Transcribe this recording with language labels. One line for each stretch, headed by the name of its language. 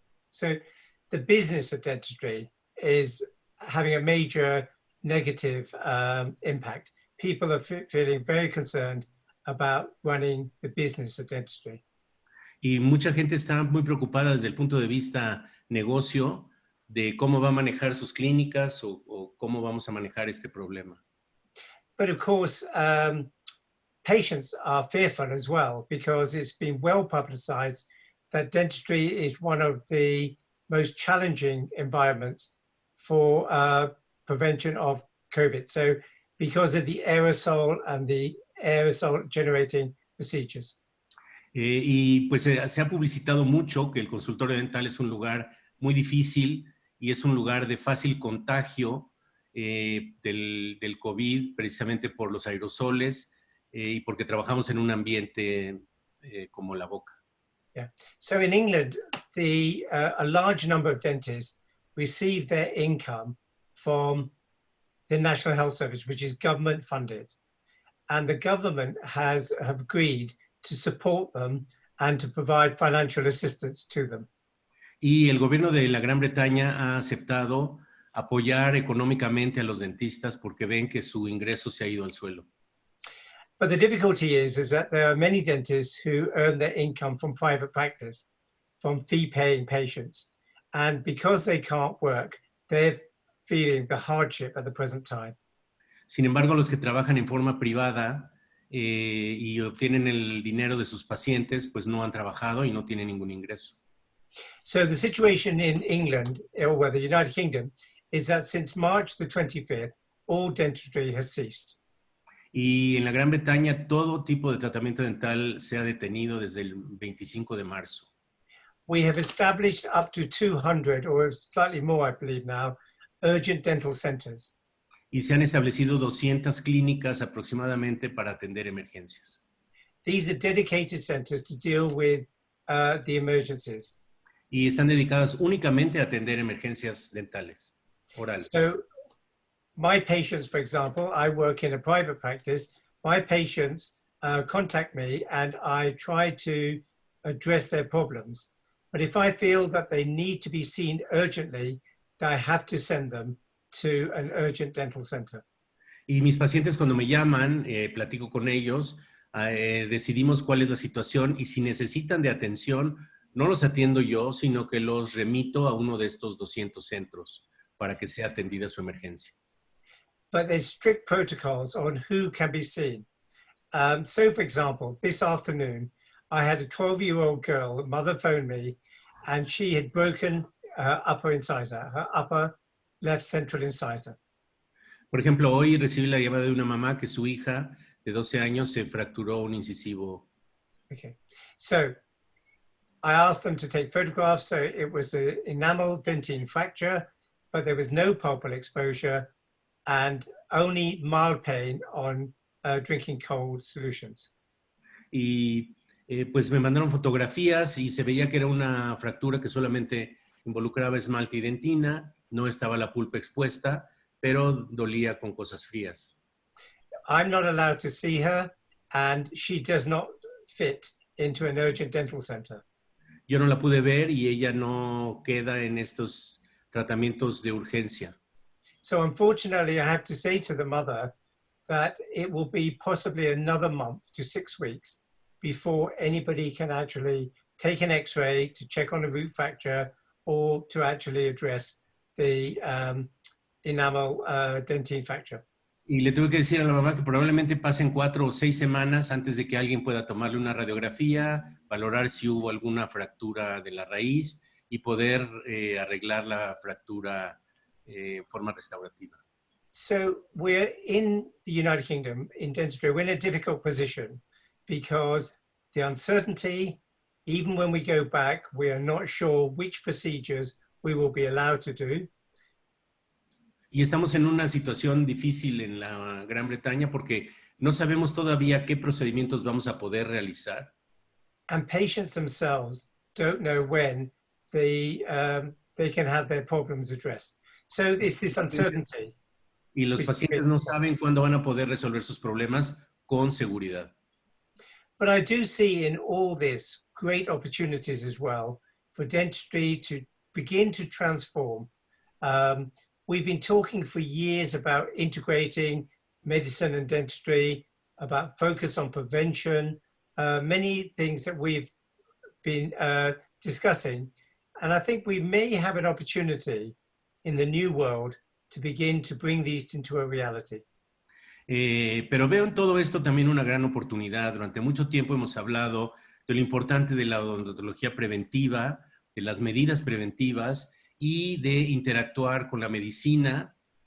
English: So the business of dentistry is having a major negative impact. People are feeling very concerned about running the business of dentistry.
Spanish: Y mucha gente está muy preocupada desde el punto de vista negocio de cómo va a manejar sus clínicas o cómo vamos a manejar este problema.
English: But of course, patients are fearful as well because it's been well publicized that dentistry is one of the most challenging environments for prevention of COVID. So because of the aerosol and the aerosol generating procedures.
Spanish: Y pues se ha publicitado mucho que el consultorio dental es un lugar muy difícil y es un lugar de fácil contagio del COVID, precisamente por los aerosoles y porque trabajamos en un ambiente como la boca.
English: Yeah. So in England, a large number of dentists receive their income from the National Health Service, which is government funded. And the government have agreed to support them and to provide financial assistance to them.
Spanish: Y el gobierno de la Gran Bretaña ha aceptado apoyar económicamente a los dentistas porque ven que su ingreso se ha ido al suelo.
English: But the difficulty is that there are many dentists who earn their income from private practice, from fee-paying patients. And because they can't work, they're feeling the hardship at the present time.
Spanish: Sin embargo, los que trabajan en forma privada y obtienen el dinero de sus pacientes, pues no han trabajado y no tienen ningún ingreso.
English: So the situation in England, or the United Kingdom, is that since March the 25th, all dentistry has ceased.
Spanish: Y en la Gran Bretaña todo tipo de tratamiento dental se ha detenido desde el 25 de marzo.
English: We have established up to 200, or slightly more, I believe now, urgent dental centers.
Spanish: Y se han establecido 200 clínicas aproximadamente para atender emergencias.
English: These are dedicated centers to deal with the emergencies.
Spanish: Y están dedicadas únicamente a atender emergencias dentales, orales.
English: So my patients, for example, I work in a private practice. My patients contact me and I try to address their problems. But if I feel that they need to be seen urgently, I have to send them to an urgent dental center.
Spanish: Y mis pacientes cuando me llaman, platico con ellos, decidimos cuál es la situación y si necesitan de atención, no los atiendo yo, sino que los remito a uno de estos 200 centros para que sea atendida su emergencia.
English: But there's strict protocols on who can be seen. So for example, this afternoon, I had a 12-year-old girl, her mother phoned me, and she had broken her upper incisor, her upper left central incisor.
Spanish: Por ejemplo, hoy recibí la llamada de una mamá que su hija de 12 años se fracturó un incisivo.
English: Okay, so I asked them to take photographs. So it was an enamel dentine fracture, but there was no pulpal exposure and only mild pain on drinking cold solutions.
Spanish: Y pues me mandaron fotografías y se veía que era una fractura que solamente involucraba esmalte y dentina, no estaba la pulpa expuesta, pero dolía con cosas frías.
English: I'm not allowed to see her and she does not fit into an urgent dental center.
Spanish: Yo no la pude ver y ella no queda en estos tratamientos de urgencia.
English: So unfortunately, I have to say to the mother that it will be possibly another month to 6 weeks before anybody can actually take an X-ray to check on a root fracture or to actually address the enamel dentine fracture.
Spanish: Y le tuve que decir a la mamá que probablemente pasen 4 o 6 semanas antes de que alguien pueda tomarle una radiografía, valorar si hubo alguna fractura de la raíz y poder arreglar la fractura en forma restaurativa.
English: So we're in the United Kingdom, in dentistry, we're in a difficult position because the uncertainty even when we go back, we are not sure which procedures we will be allowed to do.
Spanish: Y estamos en una situación difícil en la Gran Bretaña porque no sabemos todavía qué procedimientos vamos a poder realizar.
English: And patients themselves don't know when they can have their problems addressed. So it's this uncertainty.
Spanish: Y los pacientes no saben cuándo van a poder resolver sus problemas con seguridad.
English: But I do see in all this great opportunities as well for dentistry to begin to transform. We've been talking for years about integrating medicine and dentistry, about focus on prevention, many things that we've been discussing. And I think we may have an opportunity in the new world to begin to bring these into a reality.
Spanish: Pero veo en todo esto también una gran oportunidad. Durante mucho tiempo hemos hablado de lo importante de la odontología preventiva, de las medidas preventivas y de interactuar con la medicina.